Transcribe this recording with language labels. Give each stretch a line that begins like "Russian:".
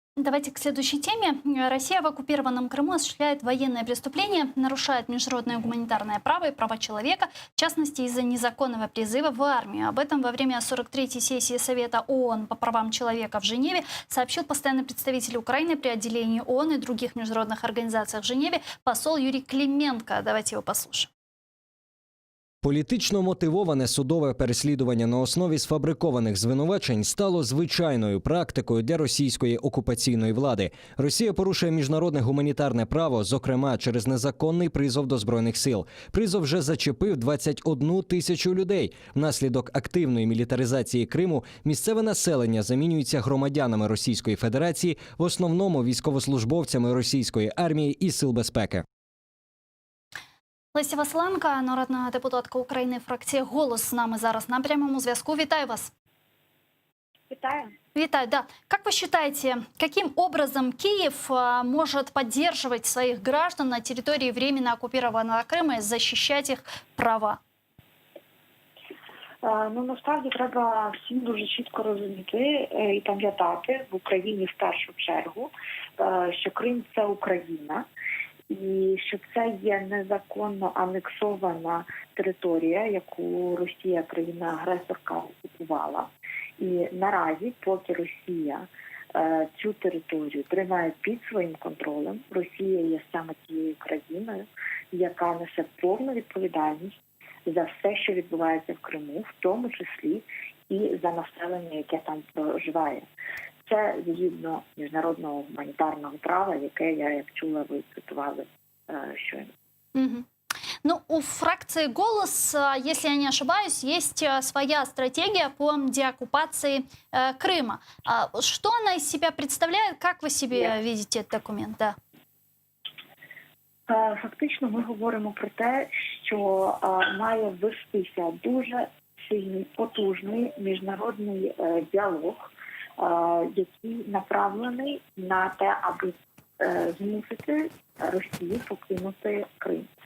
Russian: Давайте к следующей теме. Россия в оккупированном Крыму осуществляет военные преступления, нарушает международное гуманитарное право и права человека, в частности, из-за незаконного призыва в армию. Об этом во время 43-й сессии Совета ООН по правам человека в Женеве сообщил постоянный представитель Украины при отделении ООН и других международных организациях в Женеве посол Юрий Клименко. Давайте его послушаем.
Ukrainian: Політично мотивоване судове переслідування на основі сфабрикованих звинувачень стало звичайною практикою для російської окупаційної влади. Росія порушує міжнародне гуманітарне право, зокрема через незаконний призов до Збройних сил. Призов вже зачепив 21 тисячу людей. Внаслідок активної мілітаризації Криму місцеве населення замінюється громадянами Російської Федерації, в основному військовослужбовцями російської армії і сил безпеки. Леся Василенко, народна депутатка України, фракція «Голос» з нами зараз на прямому зв'язку. Вітаю вас. Витаю. Витаю, да.
Russian: Как вы считаете, каким образом Киев может поддерживать своих граждан на территории временно оккупированного Крыма и защищать их права?
Ukrainian: Ну, насправді треба всім дуже чітко розуміти і пам'ятати в Україні в першу чергу, що Крим – це Україна. І що це є незаконно анексована територія, яку Росія, країна-агресорка, окупувала. І наразі, поки Росія цю територію тримає під своїм контролем, Росія є саме тією країною, яка несе повну відповідальність за все, що відбувається в Криму, в тому числі і за населення, яке там проживає. Це згідно міжнародного гуманітарного права, яке я, як чула, ви цитували щойно. Угу.
Russian: Ну, у фракции «Голос», если я не ошибаюсь, есть своя стратегия по деоккупации Крыма. Что она из себя представляет? Как вы себе видите этот документ? Да.
Ukrainian: Фактично ми говоримо про те, що має вестися дуже сильний, потужний міжнародний діалог, який направлений на те, аби змусити Росію покинути Крим.